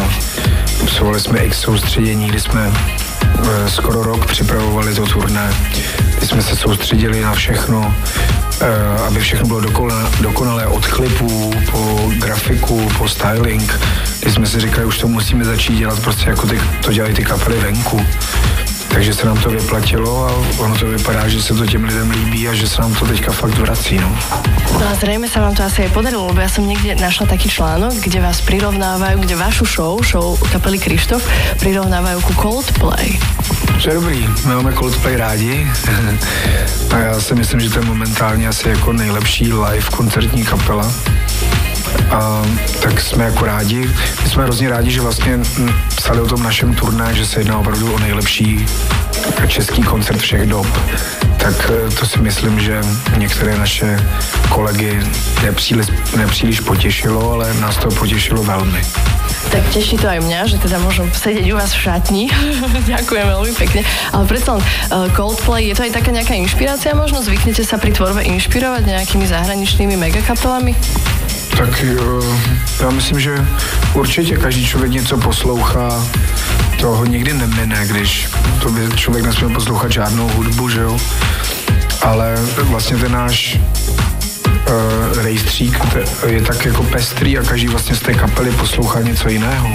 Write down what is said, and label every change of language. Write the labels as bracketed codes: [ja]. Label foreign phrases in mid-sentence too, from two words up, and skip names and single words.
[cs] Absolvovali jsme x soustředění, kdy jsme skoro rok připravovali to turné, kdy jsme se soustředili na všechno, aby všechno bylo dokonalé od klipů, po grafiku, po styling, kdy jsme si říkali, už to musíme začít dělat prostě jako to dělají ty kapely venku. Takže se nám to vyplatilo a ono to vypadá, že se to těm lidem líbí a že se nám to teďka fakt vrací, no. [sk] No a zrejme sa vám to asi aj podarilo, lebo ja som niekde našla taký článok, kde vás prirovnávajú, kde vašu show kapely Krištof prirovnávajú ku Coldplay. [cs] To je dobrý, my máme Coldplay rádi a já si myslím, že to je momentálně asi jako nejlepší live koncertní kapela. A tak jsme jako rádi. My jsme hrozně rádi, že vlastně psali o tom našem turné, že se jedná opravdu o nejlepší český koncert všech dob. Tak to si myslím, že některé naše kolegy nepříliš potěšilo, ale nás to potěšilo velmi. [sk] Tak teší to aj mňa, že teda môžem sedieť u vás v šatni. Ďakujem veľmi pekne. Ale predsa Coldplay, je to aj taká nejaká inšpirácia možno? Zvyknete sa pri tvorbe inšpirovať nejakými zahraničnými megakapelami? [cs] Tak já myslím, že určitě každý člověk něco poslouchá, toho nikdy nemine, když to by člověk nesměl poslouchat žádnou hudbu, že jo? Ale vlastně ten náš rejstřík je tak jako pestrý a každý vlastně z té kapely poslouchá něco jiného.